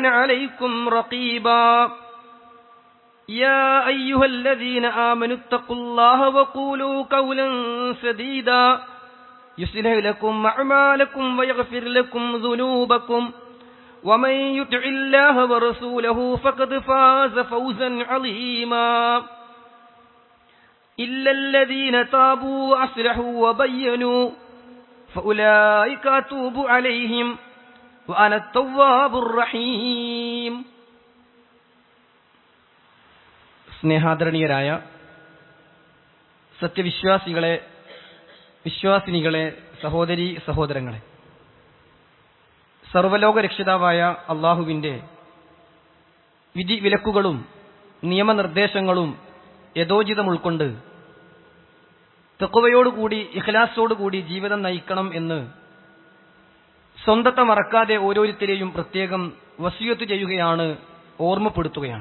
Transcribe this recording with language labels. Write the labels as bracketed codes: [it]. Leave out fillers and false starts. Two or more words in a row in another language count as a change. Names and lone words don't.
[ar] عليكم رقيبا يا أيها الذين آمنوا اتقوا الله وقولوا قولا سديدا يصلح لكم أعمالكم ويغفر لكم ذنوبكم ومن يطع الله ورسوله فقد فاز فوزا عظيما إلا الذين تابوا وأصلحوا وبينوا فأولئك أتوب عليهم وأنا التواب الرحيم. [ml] സ്നേഹാദരണീയരായ സത്യവിശ്വാസികളെ, വിശ്വാസിനികളെ, സഹോദരീ സഹോദരങ്ങളെ, സർവ്വലോക രക്ഷിതാവായ അള്ളാഹുവിൻ്റെ വിധി വിലക്കുകളും നിയമനിർദ്ദേശങ്ങളും യഥോചിതം ഉൾക്കൊണ്ട് തഖ്വയോടുകൂടി ഇഖ്ലാസോടുകൂടി ജീവിതം നയിക്കണം എന്ന് സ്വന്തത്തെ മറക്കാതെ ഓരോരുത്തരെയും പ്രത്യേകം വസിയത്ത് ചെയ്യുകയാണ്, ഓർമ്മപ്പെടുത്തുകയാണ്.